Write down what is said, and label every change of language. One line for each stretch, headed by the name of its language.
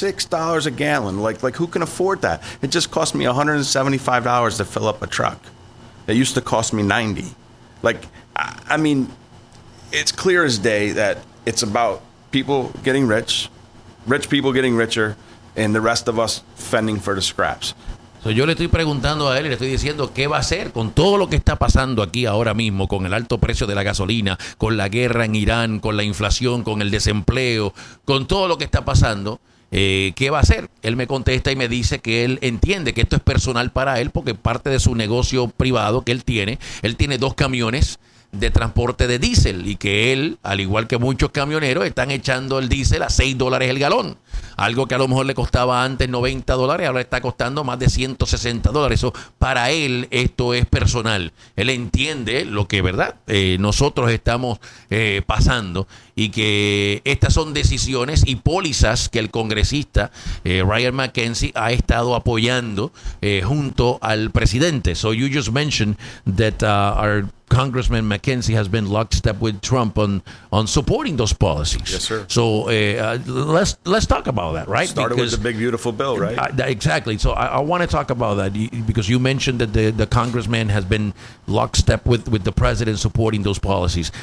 English: $6 a gallon. Like who can afford that? It just cost me $175 to fill up a truck. It used to cost me $90. Like, I mean, it's clear as day that it's about people getting rich, rich people getting richer, and the rest of us fending for the scraps.
Spanish: So yo le estoy preguntando a él y le estoy diciendo qué va a hacer con todo lo que está pasando aquí ahora mismo, con el alto precio de la gasolina, con la guerra en Irán, con la inflación, con el desempleo, con todo lo que está pasando. ¿Qué va a hacer? Él me contesta y me dice que él entiende que esto es personal para él porque parte de su negocio privado que él tiene dos camiones de transporte de diésel y que él, al igual que muchos camioneros, están echando el diésel a $6 el galón. Algo que a lo mejor le costaba antes $90, ahora está costando más de $160. Eso para él, esto es personal. Él entiende lo que, ¿verdad?, nosotros estamos pasando y que estas son decisiones y pólizas que el congresista Ryan McKenzie ha estado apoyando junto al presidente.
English: So you just mentioned that our Congressman McKenzie has been lockstep with Trump on supporting those policies. Yes, sir. So let's talk about that, right? Started because, with the big beautiful bill, right? Exactly. So I want to talk about that because you mentioned that the congressman has been lockstep with the president supporting those policies.